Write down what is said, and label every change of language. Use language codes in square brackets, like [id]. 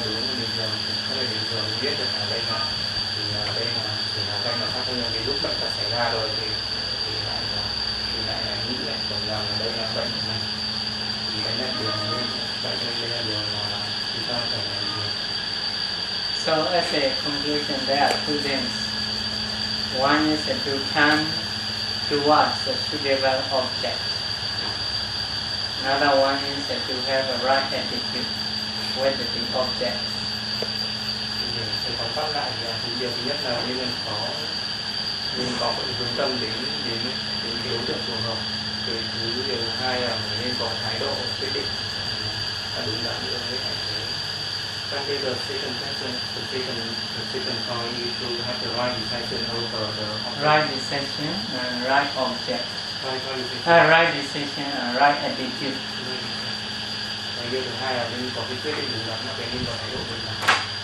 [vi] Nhưng mà đối với bình thường thì không phải bình thường biết được là đây là thì đây là chỉ là danh là sắc thôi, nhưng vì lúc bệnh tật xảy ra rồi thì lại là nghĩ lại tưởng rằng là đây là bệnh của mình. Thì đấy là điều nên tại đây là điều mà chúng ta phải làm gì. [en] So as a conclusion, there are two things. One is that you can towards the suitable object. Another one is that you have a right attitude with the object. [vi] Thì tóm tắt lại là thứ điều thứ nhất là mình có cái hướng tâm đến cái đối tượng phù hợp. Thì thứ điều thứ hai là mình nên có thái độ quyết định là đúng đắn đối với cái thế. Các cái [en] the second question, the second point is to have the right decision over the object. Right decision and right object. Right decision and right attitude. [vi] Cái điều thứ hai là mình có cái quyết định đúng đắn, mình nên có thái độ đúng đắn.